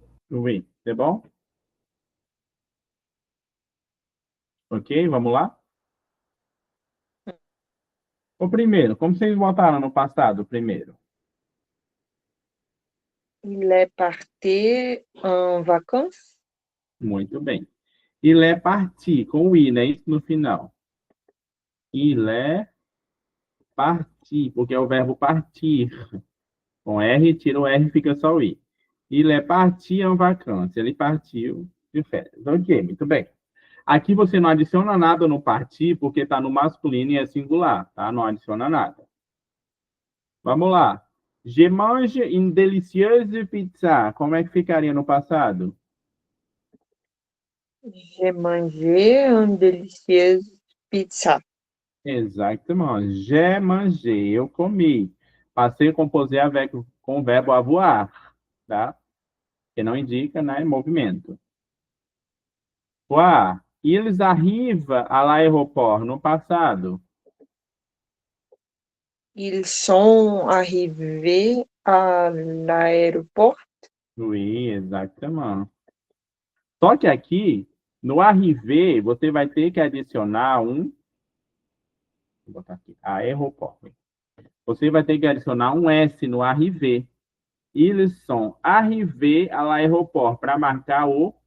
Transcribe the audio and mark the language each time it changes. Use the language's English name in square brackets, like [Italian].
[French] Oui, [Portuguese] é bom? Ok, vamos lá? O primeiro, como vocês votaram no passado, o primeiro? [French] Il est parti en vacances. [Portuguese] Muito bem. [French] Il est parti, [Portuguese] com o i, né? Isso no final. [French] Il est parti, [Portuguese] porque é o verbo partir. Com R, tira o R, fica só o i. [French] Il est parti en vacances. [Portuguese] Ele partiu de férias. Ok, muito bem. Aqui você não adiciona nada no partir, porque está no masculino e é singular, tá? Não adiciona nada. Vamos lá. [French] Je mange une délicieuse pizza. [Portuguese] Como é que ficaria no passado? [French] J'ai mangé une délicieuse pizza. [Portuguese] Exatamente. [French] J'ai mangé, [Portuguese] eu comi. Passei a composer avec, com o verbo avoir, tá? Que não indica, né, movimento. [French] Quoi? Ils arrivent à l'aéroport [Portuguese] no passado. [French] Ils sont arrivés à l'aéroport. Oui, [Portuguese] exatamente. Só que aqui, no arriver, você vai ter que adicionar um. Vou botar aqui, aeroport. Você vai ter que adicionar um S no arriver. [French] Ils sont arrivés à l'aéroport [Portuguese] para marcar o